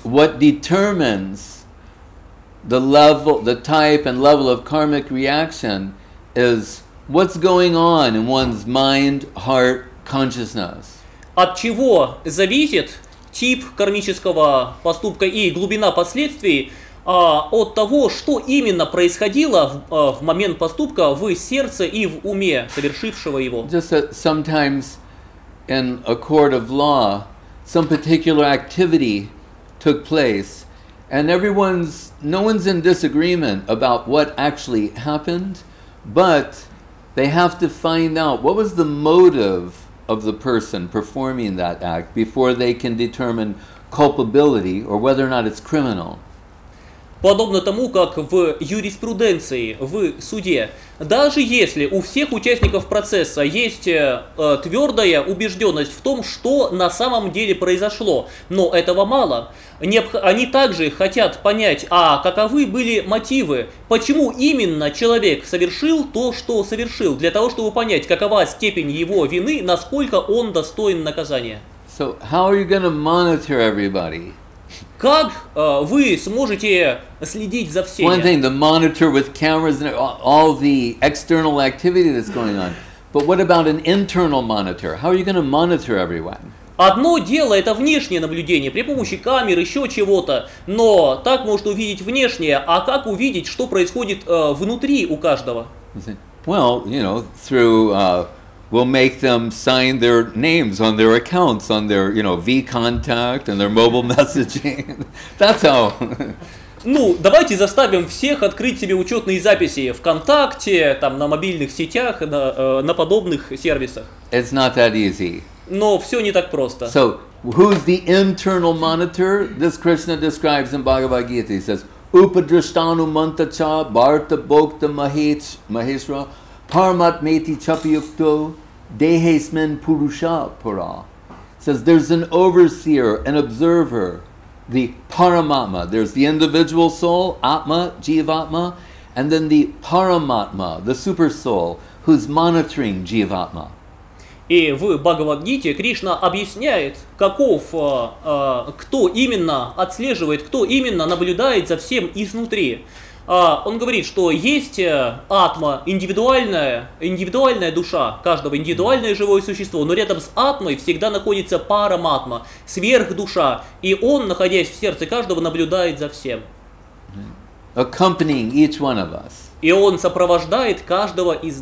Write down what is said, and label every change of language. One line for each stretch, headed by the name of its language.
English: What determines the level, the type and level of karmic reaction is what's going on in one's mind, heart, consciousness.
Russian: От чего зависит тип кармического поступка и глубина последствий? От того, что именно происходило в момент поступка в сердце и в уме совершившего его.
English: Just that sometimes in a court of law, some particular activity took place, and no one's in disagreement about what actually happened, but they have to find out what was the motive of the person performing that act before they can determine culpability or whether or not it's criminal.
Russian: Подобно тому, как в юриспруденции, в суде, даже если у всех участников процесса есть твердая убежденность в том, что на самом деле произошло, но этого мало, они также хотят понять, каковы были мотивы, почему именно человек совершил то, что совершил, для того, чтобы понять, какова степень его вины, насколько он достоин наказания.
English: So how are you going to monitor everybody?
Russian: Как вы сможете следить за всеми?
English: One thing, the monitor with cameras and all the external activity that's going on. But what about an internal monitor? How are you going to monitor everyone?
Russian: Одно дело это внешнее наблюдение при помощи камер, еще чего-то, но так может увидеть внешнее, а как увидеть, что происходит внутри у каждого?
English: Well, through we'll make them sign their names on their accounts, on their, V-contact and their mobile messaging. That's how.
Russian: Давайте заставим всех открыть себе учетные записи ВКонтакте, на мобильных сетях, на подобных сервисах.
English: It's not that easy.
Russian: Но все не так просто.
English: So, who's the internal monitor? This Krishna describes in Bhagavad Gita. He says,
Sanskrit: Upadrashtanu mantacha bharta bhokta maheshra Paramat meti chapayukto dehesmen purusha para.
English: Says there's an overseer, an observer, the Paramatma. There's the individual soul, Atma, Jivatma, and then the Paramatma, the super soul, who's monitoring Jivatma.
Russian: И в Бхагавад-гите Кришна объясняет, кто именно отслеживает, кто именно наблюдает за всем изнутри. Он говорит, что есть атма, индивидуальная душа каждого, индивидуальное живое существо, но рядом с атмой всегда находится параматма, сверхдуша, и он, находясь в сердце каждого, наблюдает за всем.
English: accompanying each one of us.
Russian: И он сопровождает каждого из